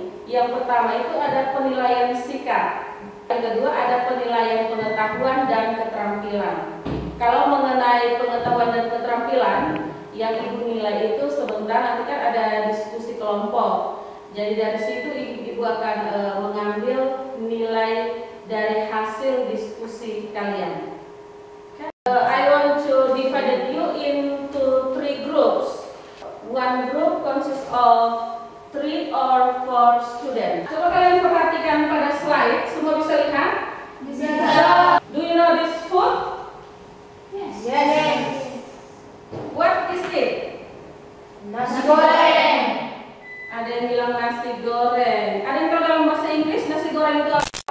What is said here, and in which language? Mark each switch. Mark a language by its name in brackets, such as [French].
[Indonesian] Yang pertama itu ada penilaian sikap. Yang kedua ada penilaian pengetahuan dan keterampilan. Kalau mengenai pengetahuan dan keterampilan, yang Ibu nilai itu sebentar nanti kan ada diskusi kelompok. Jadi dari situ Ibu akan mengambil nilai dari hasil diskusi kalian. [English] I want to divide you into 3 groups. One group consists of 3 or 4 students. [Indonesian] Coba kalian perhatikan pada slide, semua bisa lihat? Bisa. [English] Do you know this food? Yes. What is it? [Indonesian] Nasi goreng. Ada yang bilang nasi goreng. Ada yang tahu dalam bahasa Inggris nasi goreng itu apa?